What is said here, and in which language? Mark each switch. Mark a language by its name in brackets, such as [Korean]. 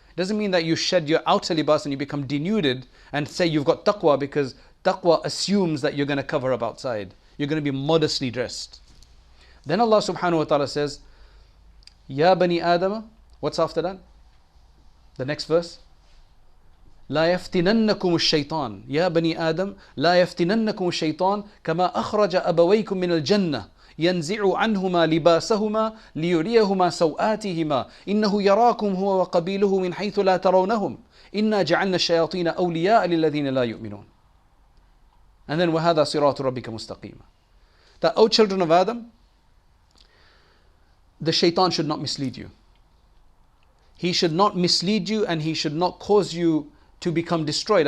[English] It doesn't mean that you shed your outer libas and you become denuded and say you've got taqwa, because taqwa assumes that you're going to cover up outside. You're going to be modestly dressed. Then Allah subhanahu wa ta'ala says, [Arabic] Ya bani Adam, [English] what's after that? The next verse. [Arabic] لا يفتننكم الشيطان يا بني آدم لا يفتننكم الشيطان كما أخرج أبويكم من الجنة ينزع عنهما لباسهما ليريهما سوآتهما إنه يراكم هو وقبيله من حيث لا ترونهم إنا جعلنا الشياطين أولياء للذين لا يؤمنون. [English] And then [Arabic] وهذا صراط ربك مستقيما. [English] That, O children of Adam, the shaitan should not mislead you. He should not mislead you, and he should not cause you to become destroyed.